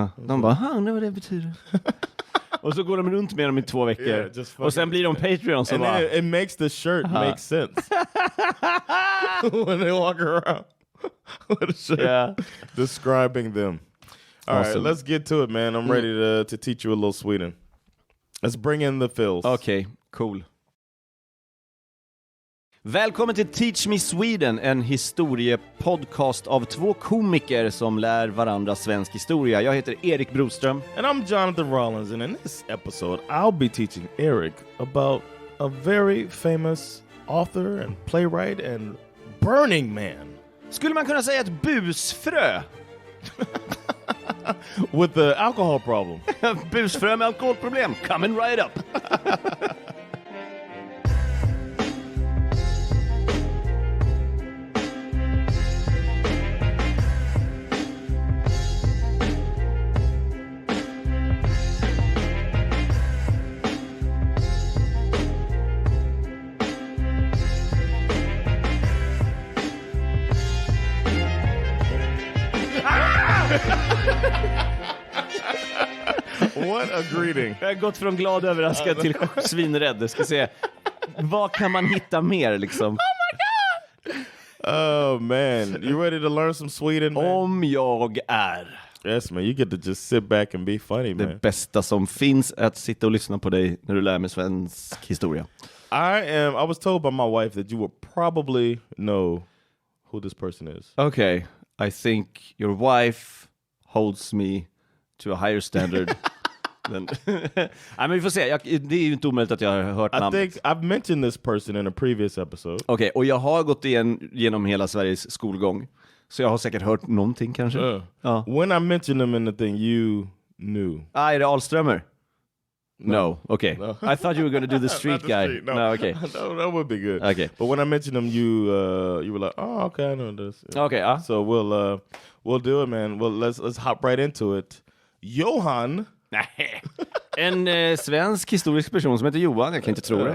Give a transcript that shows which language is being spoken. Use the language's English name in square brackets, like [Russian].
[Swedish] De bara, undrar vad det betyder. Och så går de runt med dem i 2 veckor. Yeah, och sen blir de Patreon som bara... [English] It makes the shirt make sense. When they walk around with a shirt describing them. All right, let's get to it, man. I'm ready to teach you a little Sweden. Let's bring in the Phils. Okay, cool. [Swedish] Välkommen till Teach Me Sweden, en historiepodcast av 2 komiker som lär varandra svensk historia. Jag heter Erik Broström. [English] And I'm Jonathan Rollins, and in this episode I'll be teaching Erik about a very famous author and playwright and Burning Man. [Swedish] Skulle man kunna säga ett busfrö? [English] With the alcohol problem. [Swedish] Busfrö med alkoholproblem. [English] Coming right up. What a greeting. [Swedish] Jag har gått från glad överraskad till svinrädd. Jag ska se, vad kan man hitta mer liksom? [English] Oh my god! Oh man, you ready to learn some Sweden, man? [Swedish] Om jag är. [English] Yes man, you get to just sit back and be funny, man. [Swedish] Det bästa som finns är att sitta och lyssna på dig när du lär mig svensk historia. [English] I was told by my wife that you will probably know who this person is. Okay, I think your wife holds me to a higher standard. [Swedish] Nej, men vi får se. Det är ju inte omöjligt att jag har hört namnet. [English] I think I've mentioned this person in a previous episode. [Swedish] Okej, och jag har gått genom hela Sveriges skolgång. Så jag har säkert hört någonting kanske. Ja. [English] When I mentioned them in the thing, you knew. [Swedish] Är det Alströmer? [English] No. Okay. No. I thought you were going to do the street guy. Street, no. No, okay. That would be good. Okay. But when I mentioned them, you were like, "Oh, okay, I know this." Okay. So we'll do it, man. Well, let's hop right into it. Johan. [Swedish] En svensk historisk person som heter Johan, jag kan inte tro det.